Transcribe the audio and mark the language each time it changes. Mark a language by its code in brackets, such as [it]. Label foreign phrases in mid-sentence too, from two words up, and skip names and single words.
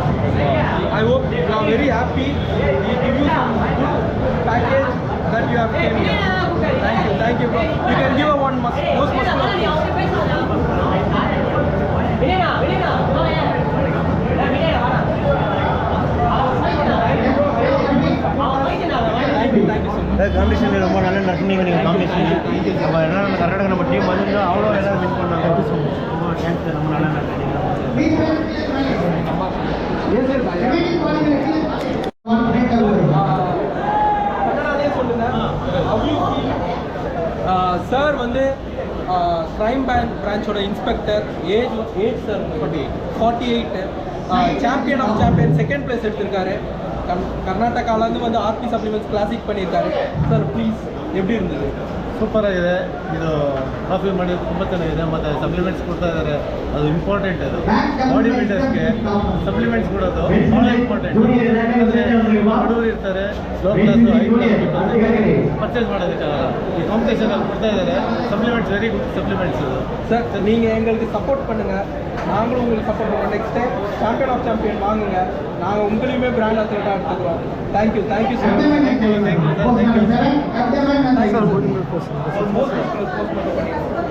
[en] I hope you are very happy. We give you some good package that you have came here. Thank you, bro. You can give a one most muscular pose. Thank you so much. [ta] காம்படிஷன் ரொம்ப நல்லா நடந்தீங்க நீங்கள் காம்படிஷன் நம்ம என்ன கர்நாடகா நம்ம டீம் வந்து அவ்வளோ எல்லாம் வின் பண்ணாங்க ரொம்ப தேங்க்ஸ் ரொம்ப நல்லா நடந்தீங்க கன்னடாலே சொல்லுங்க. [en] How you feel? [ta] சார் வந்து [en] crime branch inspector age [ta] சார் 48 [en] champion of champion second place [ta] எடுத்திருக்காரு. கர்நாடகாவிலேருந்து வந்து ஆர்பி சப்ளிமெண்ட்ஸ் கிளாசிக் பண்ணியிருக்காரு. சார் ப்ளீஸ் எப்படி இருந்தது? [kn] ಸೂಪರಾಗಿದೆ ಇದು ಕಾಫಿ ಮಾಡಿ ತುಂಬ ಚೆನ್ನಾಗಿದೆ ಮತ್ತು ಸಪ್ಲಿಮೆಂಟ್ಸ್ ಕೊಡ್ತಾ ಇದ್ದಾರೆ ಅದು ಇಂಪಾರ್ಟೆಂಟ್ ಅದು [en] body builders [kn] ಸಪ್ಲಿಮೆಂಟ್ಸ್ ಕೊಡೋದು ಭಾಳ ಇಂಪಾರ್ಟೆಂಟ್ ಬಡವರು ಇರ್ತಾರೆ [en] low class high class purchase [kn] ಮಾಡೋದಕ್ಕಾಗಲ್ಲ ಈ ಕಾಂಪಿಟೇಷನಲ್ಲಿ ಕೊಡ್ತಾ ಇದ್ದಾರೆ ಸಪ್ಲಿಮೆಂಟ್ಸ್ [en] very good supplements [kn] ಇದು [ta] சார் நீங்கள் எங்களுக்கு சப்போர்ட் பண்ணுங்கள், நாங்களும் உங்களுக்கு சப்போர்ட் பண்ணுவோம். [en] next time champion of champion [ta] வாங்குங்க, நாங்கள் உங்களையுமே [en] brand athlete [ta] எடுத்துக்கிறோம். [en] thank you so much. [ta] போஸ்ட் மட்டும் பண்ணிடுங்க.